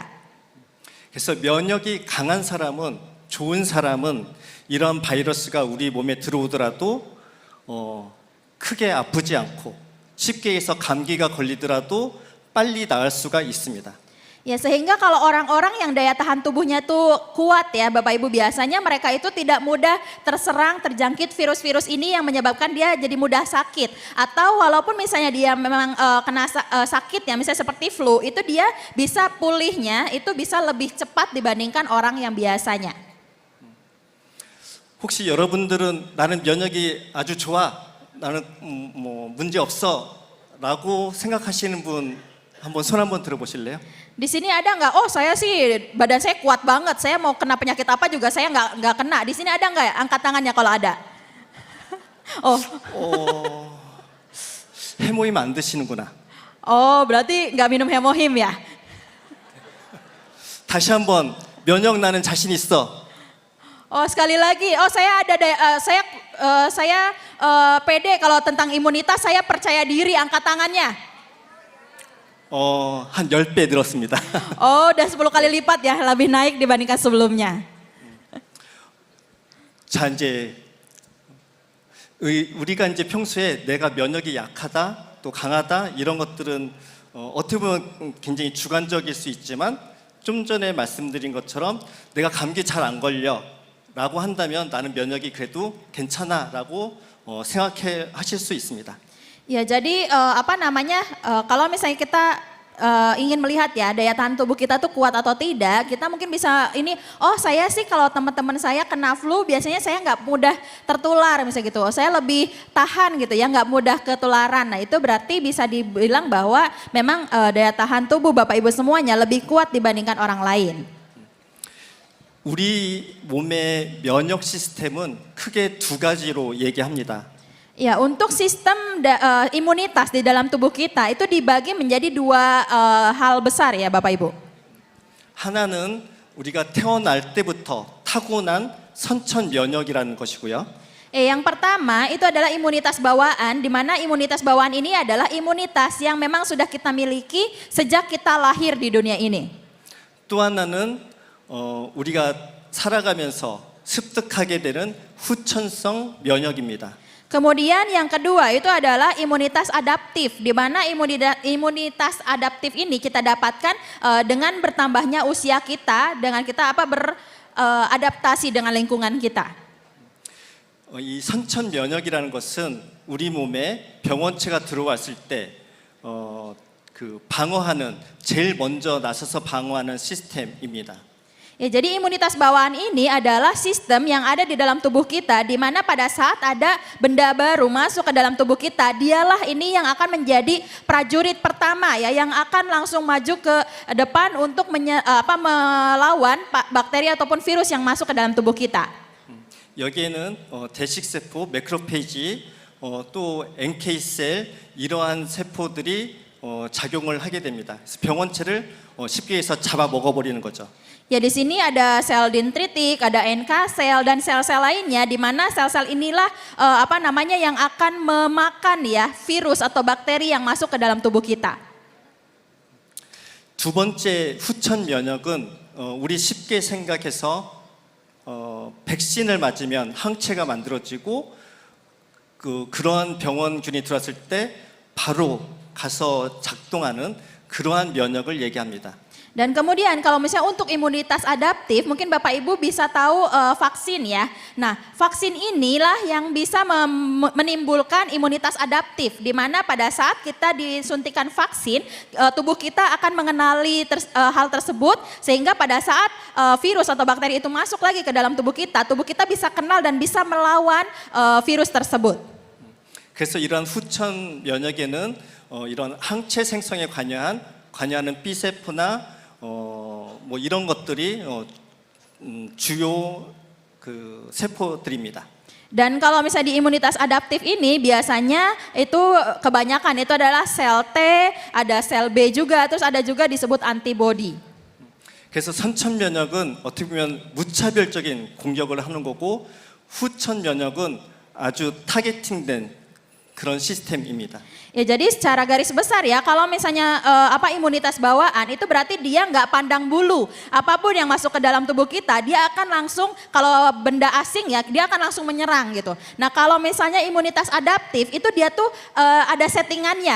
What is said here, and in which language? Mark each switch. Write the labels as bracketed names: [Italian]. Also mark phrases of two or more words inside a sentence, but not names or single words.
[Korean] 그래서 면역이 강한 사람은, 좋은 사람은 이런 바이러스가 우리 몸에 들어오더라도 크게 아프지 않고 쉽게 해서 감기가 걸리더라도 빨리 나을 수가 있습니다. [Indonesian] Ya, sehingga kalau orang-orang yang daya tahan tubuhnya tuh kuat ya Bapak Ibu, biasanya mereka itu tidak mudah terserang, terjangkit virus-virus ini yang menyebabkan dia jadi mudah sakit. Atau walaupun misalnya dia memang kena sakit ya, misalnya seperti flu, itu dia bisa pulihnya itu bisa lebih cepat dibandingkan orang yang biasanya. [Korean] 혹시 여러분들은 나는 면역이 아주 좋아, 나는 뭐 문제 없어라고 생각하시는 분 한번 손 한번 들어보실래요? [Indonesian] Di sini ada nggak? Oh, saya sih badan saya kuat banget. Saya mau kena penyakit apa juga saya nggak kena. Di sini ada nggak ya? Angkat tangannya kalau ada. Oh. [Korean] 해모임 안 드시는구나. [Indonesian] Oh, berarti nggak minum hemohim ya? [Korean] 다시 한번 면역 나는 자신 있어. [Indonesian] Oh, sekali lagi. Oh, saya ada saya pede kalau tentang imunitas, saya percaya diri, angkat tangannya. [Korean] 한 10배 늘었습니다. [Indonesian] Oh, udah 10 kali lipat ya, lebih naik dibandingkan sebelumnya. [Korean] 자, 이제 우리가 이제 평소에 내가 면역이 약하다, 또 강하다 이런 것들은 어떻게 보면 굉장히 주관적일 수 있지만 좀 전에 말씀드린 것처럼 내가 감기 잘 안 걸려 라고 한다면 나는 면역이 그래도 괜찮아 라고 생각해 하실 수 있습니다. [Indonesian] Ya, jadi kalau misalnya kita ingin melihat ya daya tahan tubuh kita tuh kuat atau tidak, kita mungkin bisa saya sih kalau teman-teman saya kena flu biasanya saya nggak mudah tertular misalnya gitu, saya lebih tahan gitu ya, nggak mudah ketularan. Nah, itu berarti bisa dibilang bahwa memang daya tahan tubuh Bapak Ibu semuanya lebih kuat dibandingkan orang lain. [Korean] 우리 몸의 면역 시스템은 크게 두 가지로 얘기합니다. [Indonesian] Ya, untuk sistem imunitas di dalam tubuh kita itu dibagi menjadi dua hal besar ya Bapak Ibu. [Korean] 하나는 우리가 태어날 때부터 타고난 선천 면역이라는 것이고요. [Indonesian] Yang pertama itu adalah imunitas bawaan, di mana imunitas bawaan ini adalah imunitas yang memang sudah kita miliki sejak kita lahir di dunia ini. [Korean] 또 하나는 우리가 살아가면서 습득하게 되는 후천성 면역입니다. [Indonesian] Kemudian yang kedua itu adalah imunitas adaptif, di mana imunitas adaptif ini kita dapatkan dengan bertambahnya usia kita, dengan kita beradaptasi dengan lingkungan kita. [Korean] 이 선천 면역이라는 것은 우리 몸에 병원체가 들어왔을 때 방어하는 제일 먼저 나서서 방어하는 시스템입니다. [Indonesian] Ya, jadi imunitas bawaan ini adalah sistem yang ada di dalam tubuh kita, di mana pada saat ada benda baru masuk ke dalam tubuh kita, dialah ini yang akan menjadi prajurit pertama ya, yang akan langsung maju ke depan untuk melawan bakteri ataupun virus yang masuk ke dalam tubuh kita. [Korean] 여기에는 대식세포, 매크로페이지, 또 NK셀 이러한 세포들이 작용을 하게 됩니다. 그래서 병원체를 쉽게 해서 잡아 먹어버리는 거죠. [Indonesian] Ya, di sini ada sel dendritik, ada NK sel dan sel-sel lainnya, di mana sel-sel inilah yang akan memakan ya virus atau bakteri yang masuk ke dalam tubuh kita. [Korean] 두 번째 후천 면역은 우리 쉽게 생각해서 백신을 맞으면 항체가 만들어지고 그러한 병원균이 들어왔을 때 바로 가서 작동하는 그러한 면역을 얘기합니다. [Indonesian] Dan kemudian kalau misalnya untuk imunitas adaptif, mungkin Bapak Ibu bisa tahu vaksin ya. Nah, vaksin inilah yang bisa menimbulkan imunitas adaptif, di mana pada saat kita disuntikan vaksin, tubuh kita akan mengenali hal tersebut, sehingga pada saat virus atau bakteri itu masuk lagi ke dalam tubuh kita bisa kenal dan bisa melawan virus tersebut. [Korean] 그래서 이러한 후천 면역에는 이런 항체 생성에 관여하는 B세포나 뭐 이런 것들이 주요 세포들입니다. [Indonesian] Dan kalau misalnya di imunitas adaptif ini biasanya itu kebanyakan itu adalah sel T, ada sel B juga, terus ada juga disebut antibody. 그래서 선천 면역은 어떻게 보면 무차별적인 공격을 하는 거고 후천 면역은 아주 타겟팅된 그런 시스템입니다. Ya jadi secara garis besar ya kalau misalnya imunitas bawaan itu berarti dia nggak pandang bulu. Apapun yang masuk ke dalam tubuh kita dia akan langsung, kalau benda asing ya dia akan langsung menyerang gitu. Nah kalau misalnya imunitas adaptif itu dia tuh ada settingannya.